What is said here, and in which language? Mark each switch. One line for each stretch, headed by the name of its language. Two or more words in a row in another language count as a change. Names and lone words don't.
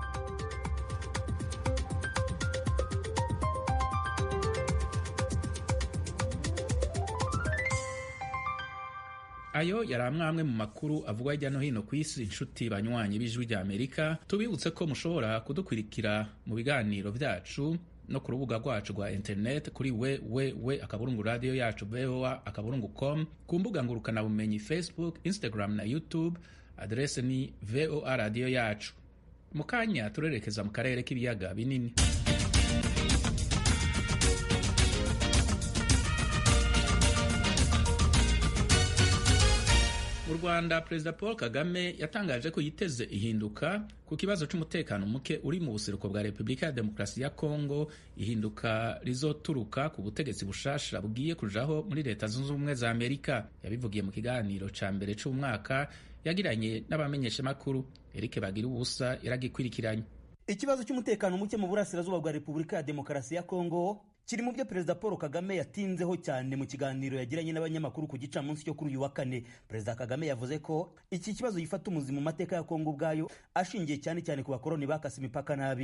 Kinyarwanda: Ayo yari amwe mu makuru avugwa hirya no hino ku isi. Inshuti banywanyi b'Ijwi ry'Amerika, tubibutse ko mushobora kudukurikira mu biganiro byacu no ku rubuga rwacu rwa internet kuri www.radioyacu.voa.com, ku mbuga ngurukanabumenyi Facebook, Instagram na YouTube. Adrese ni VOA Radio Yacu. Mu kanya turerekeza mu karere k'ibiyaga binini.
Rundi: Mu Rwanda, Perezida Paul Kagame yatangaje ko yiteze ihinduka ku kibazo cy'umutekano muke uri mu buseruko bwa Repubulika ya Demokarasi ya Kongo, ihinduka rizoturuka ku butegetsi bushasha bugiye kujaho muri Leta Zunze Ubumwe za Amerika. Yabivugiye mu kiganiro ca mbere c'umwaka yagiranye n'abamenyeshamakuru. Eric Bagirubusa yaragikwirikiranye.
Kinyarwanda: Ikibazo cy'umutekano muke mu burasirazuba bwa Repubulika ya Demokarasi ya Kongo kiri mu byo Perezida Paul Kagame yatinzeho cyane mu kiganiro yagiranye n'abanyamakuru ku gicamunsi cyo kuri uyu wa kane. Perezida Kagame yavuze ko iki kibazo gifata umuzi mu mateka ya Kongo ubwayo, ashingiye cyane cyane ku bakoroni bakase imipaka nabi.